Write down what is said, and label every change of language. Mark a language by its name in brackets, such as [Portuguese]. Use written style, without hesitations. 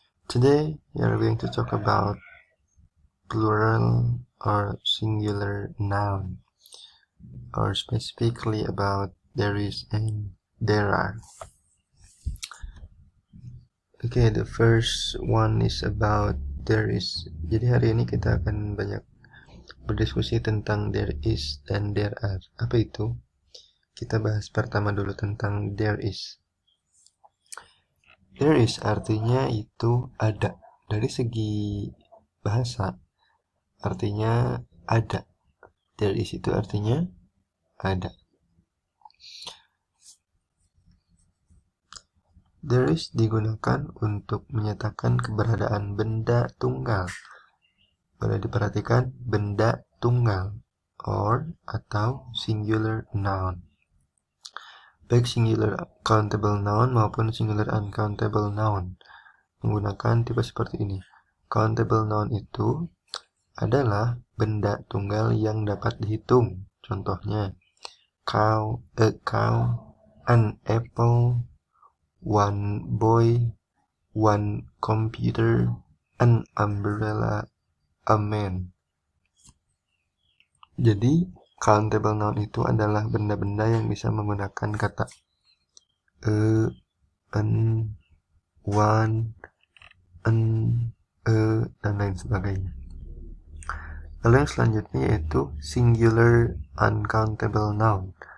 [English] Today we are going to talk about plural or singular noun, or specifically about there is and there are. Okay, the first one is about there is. [Indonesian] Jadi hari ini kita akan banyak berdiskusi tentang there is dan there are. Apa itu? Kita bahas pertama dulu tentang there is. There is artinya itu ada. Dari segi bahasa artinya ada. There is itu artinya ada. There is digunakan untuk menyatakan keberadaan benda tunggal. Boleh diperhatikan, benda tunggal or atau singular noun. Baik singular countable noun maupun singular uncountable noun menggunakan tipe seperti ini. Countable noun itu adalah benda tunggal yang dapat dihitung. Contohnya, [English] a cow, an apple, one boy, one computer, an umbrella, a man. [Indonesian] Jadi, countable noun itu adalah benda-benda yang bisa menggunakan kata an, one, an, dan lain sebagainya. Lalu yang selanjutnya yaitu singular uncountable noun.